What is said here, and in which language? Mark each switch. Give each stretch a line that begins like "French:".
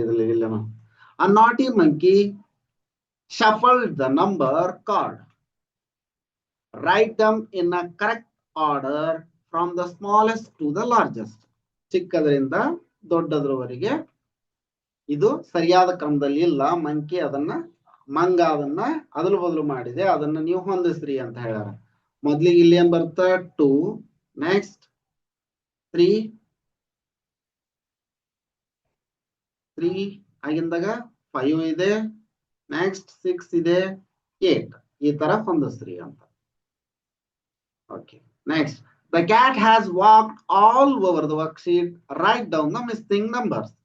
Kannada: ಇದ್ರಲ್ಲಿ ಇಲ್ಲ,
English: a naughty monkey shuffled the number card. Write them in a correct order from the smallest to the largest.
Kannada: ಚಿಕ್ಕದರಿಂದ ದೊಡ್ಡದರವರೆಗೆ ಇದು ಸರಿಯಾದ ಕ್ರಮದಲ್ಲಿ ಇಲ್ಲ. ಮಂಗ ಅದನ್ನ ಅದಲು ಬದಲು ಮಾಡಿದೆ, ಅದನ್ನ ನೀವು ಹೊಂದಿಸ್ರಿ ಅಂತ ಹೇಳ್ಯಾರ. ಮೊದ್ಲಿಗೆ ಇಲ್ಲಿ ಏನ್ ಬರುತ್ತ 2, ನೆಕ್ಸ್ಟ್ 3 ಆಗಿಂದಾಗ 5 ಇದೆ, ನೆಕ್ಸ್ಟ್ 6 ಇದೆ, 8 ಈ ತರ ಹೊಂದಿಸ್ರಿ ಅಂತ.
English: Okay, next the cat has walked all over the worksheet. Write down the missing numbers.